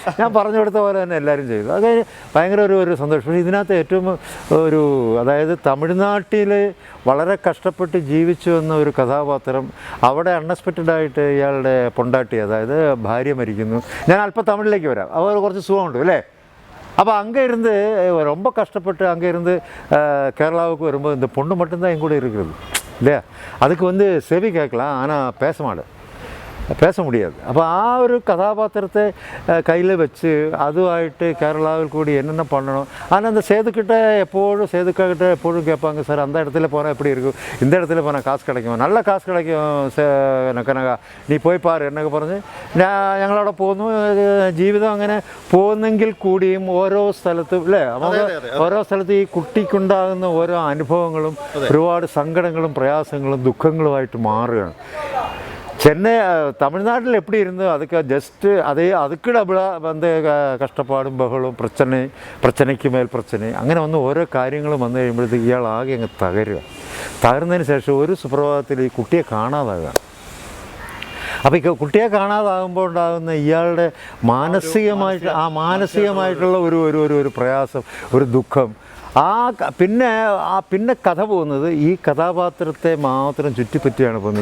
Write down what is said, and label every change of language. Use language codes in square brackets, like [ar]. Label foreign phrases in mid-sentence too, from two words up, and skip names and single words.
[ml] ഞാൻ പറഞ്ഞു കൊടുത്ത പോലെ തന്നെ എല്ലാവരും ചെയ്തു. അത് ഭയങ്കര ഒരു സന്തോഷം. പക്ഷേ ഇതിനകത്ത് ഏറ്റവും അതായത് തമിഴ്നാട്ടിൽ വളരെ കഷ്ടപ്പെട്ട് ജീവിച്ചു വന്ന ഒരു കഥാപാത്രം, അവിടെ അൺഎക്സ്പെക്റ്റഡായിട്ട് ഇയാളുടെ പൊണ്ടാട്ടി, അതായത് ഭാര്യ മരിക്കുന്നു. ഞാൻ അല്പം തമിഴിലേക്ക് വരാം, അവർ കുറച്ച് സുഖമുണ്ട് അല്ലേ. [ta] அப்போ அங்கே இருந்து ரொம்ப கஷ்டப்பட்டு அங்கே இருந்து கேரளாவுக்கு வரும்போது இந்த பொண்ணு மட்டும்தான் என் கூட இருக்கிறது இல்லையா. அதுக்கு வந்து செவி கேட்கலாம், ஆனால் பேச முடியாது. [ml] அப்போ ആ ഒരു കഥാപാത്രത്തെ കയ്യിൽ വെച്ച് അതുമായിട്ട് കേരളാവിൽ കൂടി [ta] என்னென்ன பண்ணணும். ஆனால் அந்த சேதுக்கிட்ட எப்போதும் கேட்பாங்க, சார் அந்த இடத்துல போனால் எப்படி இருக்கும், இந்த இடத்துல போனால் காசு கிடைக்கும், நல்ல காசு கிடைக்கும் [ml] കനക, നീ പോയി പാറ് എന്നൊക്കെ പറഞ്ഞ് ഞങ്ങളവിടെ പോന്നു. ജീവിതം അങ്ങനെ പോകുന്നെങ്കിൽ കൂടിയും ഓരോ സ്ഥലത്തും അല്ലേ, നമുക്ക് ഓരോ സ്ഥലത്ത് ഈ കുട്ടിക്കുണ്ടാകുന്ന ഓരോ അനുഭവങ്ങളും ഒരുപാട് സങ്കടങ്ങളും പ്രയാസങ്ങളും ദുഃഖങ്ങളുമായിട്ട് മാറുകയാണ്. [ta] சென்னை தமிழ்நாட்டில் எப்படி இருந்தோ அதுக்கு ஜஸ்ட்டு அதுக்கு டபுளாக வந்து [ml] കഷ്ടപ്പാടും ബഹളവും പ്രശ്നയ്ക്ക് മേൽ പ്രശ്നം അങ്ങനെ വന്ന് ഓരോ കാര്യങ്ങളും വന്നു കഴിയുമ്പോഴത്തേക്ക് ഇയാൾ ആകെ അങ്ങ് തകരുന്നതിന് ശേഷം ഒരു സുപ്രഭാതത്തിൽ ഈ കുട്ടിയെ കാണാതാകുക. അപ്പോൾ ഈ കുട്ടിയെ കാണാതാകുമ്പോൾ ഉണ്ടാകുന്ന ഇയാളുടെ മാനസികമായിട്ടുള്ള ഒരു പ്രയാസം, ഒരു ദുഃഖം, പിന്നെ കഥ പോകുന്നത് ഈ കഥാപാത്രത്തെ മാത്രം ചുറ്റിപ്പറ്റിയാണ് പോകുന്നത്.